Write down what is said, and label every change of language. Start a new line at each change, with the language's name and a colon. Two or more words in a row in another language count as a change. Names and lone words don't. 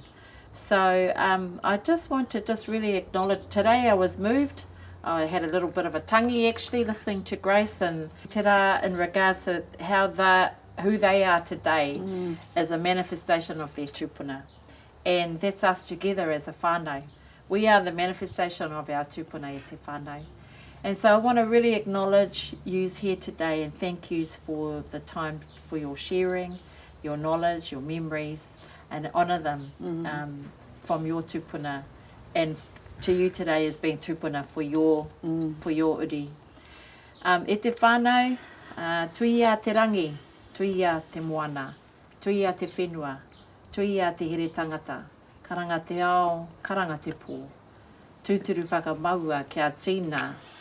English: So I just want to really acknowledge, today I was moved. I had a little bit of a tangi actually listening to Grace and Te Rā in regards to who they are today as a manifestation of their tūpuna. And that's us together as a whānau. We are the manifestation of our
Māori: tūpuna e te whānau.
English: And so I want to really acknowledge yous here today and thank yous for the time for your sharing, your knowledge, your memories, and honour them from your tūpuna. And to you today as being tūpuna for your uri.
Māori: E te whānau, tui a te rangi, tui a te moana, tui a te whenua, tui a te here tangata, karanga te ao, karanga te pō. Tūturu whakamaua kia tīna.